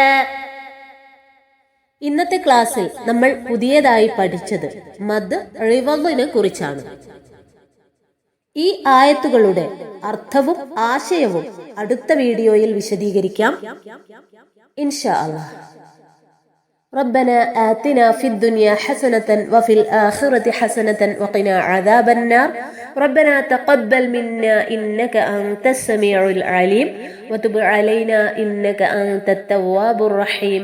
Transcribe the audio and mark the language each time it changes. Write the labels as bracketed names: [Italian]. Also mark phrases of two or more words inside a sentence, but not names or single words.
[Malayalam] ഇന്നത്തെ ക്ലാസ്സിൽ നമ്മൾ പുതിയതായി പഠിച്ചത് മദ് ഇവദിനെ കുറിച്ചാണ്. ഈ ആയത്തുകളുടെ അർത്ഥവും ആശയവും അടുത്ത വീഡിയോയിൽ വിശദീകരിക്കാം [Arabic] إن شاء الله. ربنا آتنا في الدنيا حسنة وفي الآخرة حسنة وقنا عذاب النار. ربنا تقبل منا إنك أنت السميع العليم وتب علينا إنك أنت التواب الرحيم.